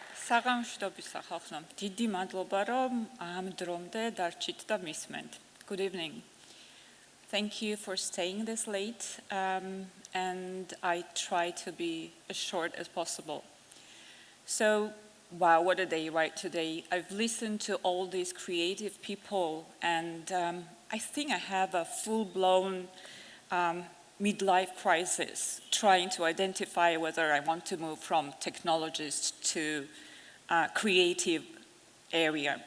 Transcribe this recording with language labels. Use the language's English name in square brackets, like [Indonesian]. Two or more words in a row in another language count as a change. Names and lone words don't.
[Georgian] საღამოშდობის ახალხნამ, დიდი მადლობა, რომ ამ დრომდე დარჩით და მისმენთ. [English] Good evening. Thank you for staying this late, and I try to be as short as possible. So, wow, what a day, right, today. I've listened to all these creative people, and I think I have a full-blown midlife crisis, trying to identify whether I want to move from technologist to creative area.